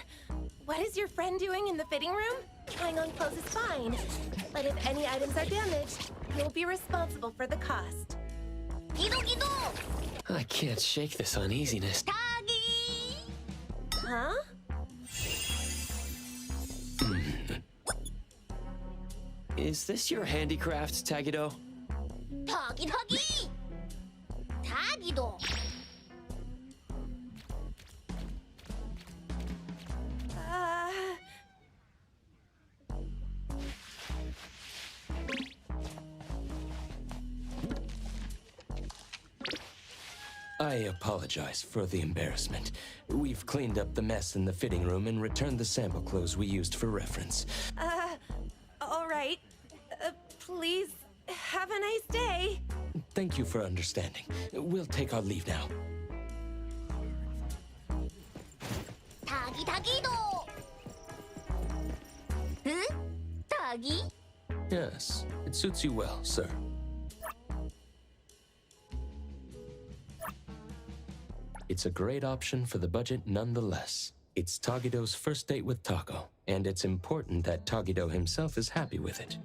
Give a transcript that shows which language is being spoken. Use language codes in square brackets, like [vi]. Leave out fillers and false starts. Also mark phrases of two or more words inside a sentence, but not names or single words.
[en] What is your friend doing in the fitting room? Trying on clothes is fine, but if any items are damaged, you'll be responsible for the cost. Gido. I can't shake this uneasiness. Tagi. Huh? Is this your handicraft, Taygedo? Tagi. Taygedo. I apologize for the embarrassment. We've cleaned up the mess in the fitting room and returned the sample clothes we used for reference. All right. Please, have a nice day. Thank you for understanding. We'll take our leave now. Tagido. Huh? Tagi? Yes, it suits you well, sir. It's a great option for the budget nonetheless. It's Taygedo's first date with Taco, and it's important that Taygedo himself is happy with it.